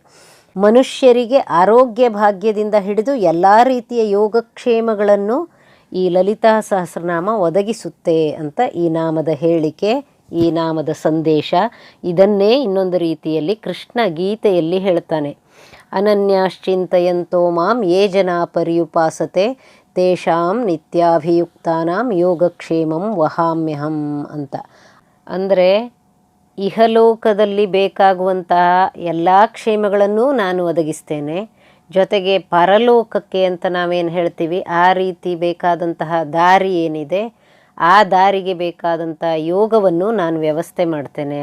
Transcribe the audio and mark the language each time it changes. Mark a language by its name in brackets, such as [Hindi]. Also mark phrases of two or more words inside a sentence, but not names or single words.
[Kannada] ಮನುಷ್ಯರಿಗೆ ಆರೋಗ್ಯ ಭಾಗ್ಯದಿಂದ ಹಿಡಿದು ಎಲ್ಲ ರೀತಿಯ ಯೋಗಕ್ಷೇಮಗಳನ್ನು ಈ ಲಲಿತಾ ಸಹಸ್ರನಾಮ ಒದಗಿಸುತ್ತೆ ಅಂತ ಈ ನಾಮದ ಹೇಳಿಕೆ, ಈ ನಾಮದ ಸಂದೇಶ. ಇದನ್ನೇ ಇನ್ನೊಂದು ರೀತಿಯಲ್ಲಿ ಕೃಷ್ಣ ಗೀತೆಯಲ್ಲಿ ಹೇಳ್ತಾನೆ. [Sanskrit] ಅನನ್ಯಾಶ್ಚಿಂತಯಂತೋ ಮಾಂ ಯೇ ಜನಾ ಪರ್ಯುಪಾಸತೆ ತೇಷಾಂ ನಿತ್ಯಾಭಿಯುಕ್ತಾನಾಂ ಯೋಗಕ್ಷೇಮಂ ವಹಾಮ್ಯಹಂ ಅಂತ. [Kannada] ಅಂದರೆ ಇಹಲೋಕದಲ್ಲಿ ಬೇಕಾಗುವಂತಹ ಎಲ್ಲ ಕ್ಷೇಮಗಳನ್ನೂ ನಾನು ಒದಗಿಸ್ತೇನೆ, ಜೊತೆಗೆ ಪರಲೋಕಕ್ಕೆ ಅಂತ ನಾವೇನು ಹೇಳ್ತೀವಿ ಆ ರೀತಿ ಬೇಕಾದಂತಹ ದಾರಿ ಏನಿದೆ ಆ ದಾರಿಗೆ ಬೇಕಾದಂಥ ಯೋಗವನ್ನು ನಾನು ವ್ಯವಸ್ಥೆ ಮಾಡ್ತೇನೆ.